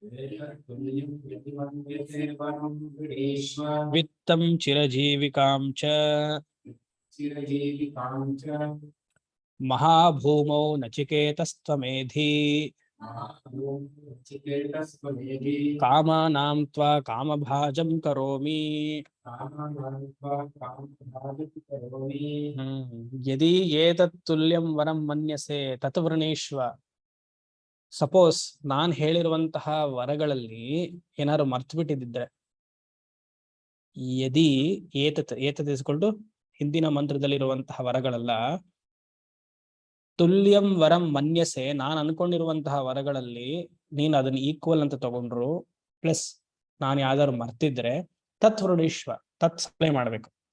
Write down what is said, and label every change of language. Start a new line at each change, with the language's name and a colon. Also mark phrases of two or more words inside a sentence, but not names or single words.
Sanskrit: वित्तं चिरजीविकां च महाभूमौ नचिकेतस्त्वमेधि कामानां त्वा कामभाजं करोमि यदि एतत् तुल्यं वरं मन्यसे तत् ವೃಣೀಶ್ವ.
Kannada: ಸಪೋಸ್ ನಾನ್ ಹೇಳಿರುವಂತಹ ವರಗಳಲ್ಲಿ ಏನಾದ್ರು ಮರ್ತು ಬಿಟ್ಟಿದ್ದರೆ,
Sanskrit: ಯದಿ ಏತತ್
Kannada: ಇಸ್ಕೊಂಡು ಹಿಂದಿನ ಮಂತ್ರದಲ್ಲಿರುವಂತಹ ವರಗಳೆಲ್ಲ
Sanskrit: ತುಲ್ಯಂ ವರಂ ಮನ್ಯಸೆ,
Kannada: ನಾನು ಅನ್ಕೊಂಡಿರುವಂತಹ ವರಗಳಲ್ಲಿ ನೀನು ಅದನ್ನ ಈಕ್ವಲ್ ಅಂತ ತಗೊಂಡ್ರು, ಪ್ಲಸ್ ನಾನು ಯಾವ್ದಾದ್ರು ಮರ್ತಿದ್ರೆ
Sanskrit: ತತ್ ವೃಣೀಶ್ವ,
Kannada: ತತ್ ಸಪ್ಲೈ ಮಾಡ್ಬೇಕು.